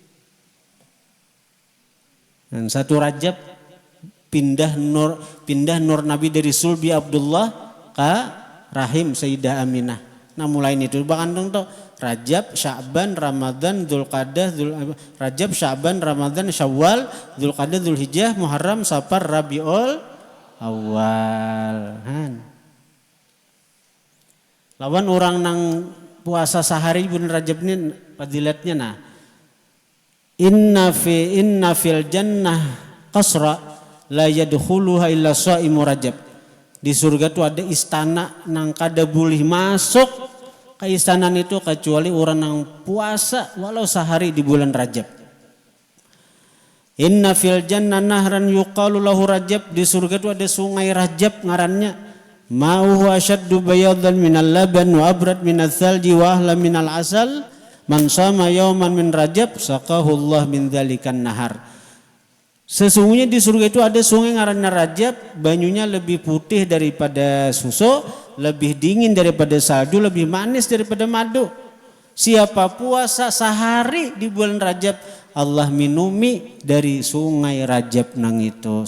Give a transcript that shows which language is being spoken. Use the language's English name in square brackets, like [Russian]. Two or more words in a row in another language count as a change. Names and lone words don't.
[Banjar] Dan satu Rajab pindah nur Nabi dari sulbi Abdullah ke rahim Sayyidah Aminah. Nah mulai itu bahkan tuh Rajab, Sya'ban, Ramadan, Dzulqa'dah, Rajab, Sya'ban, Ramadan, Syawal, Dzulqa'dah, Dzulhijjah, Muharram, Safar, Rabiul Awal. Lawan orang nang puasa sehari bulan Rajab ini fadilatnya nah. [Arabic] إن في الجنة قصرا لا يدخلها إلا صائمو رجب. [Banjar] Di surga tuh ada istana nang kada boleh masuk ke istana itu kecuali orang yang puasa walau sehari di bulan Rajab. [Arabic] إن في الجنة نهرا يقال له رجب. [Banjar] Di surga tuh ada sungai Rajab ngarannya. [Arabic] ماؤه أشد بياضا من اللبن وأبرد من الثلج وأحلى من العسل. من صام يوما من رجب سقاه الله من ذلك النهر. [Banjar] Sesungguhnya di surga itu ada sungai ngarannya Rajab, banyunya lebih putih daripada susu, lebih dingin daripada salju, lebih manis daripada madu. Siapa puasa sehari di bulan Rajab, Allah minumi dari sungai Rajab nang itu.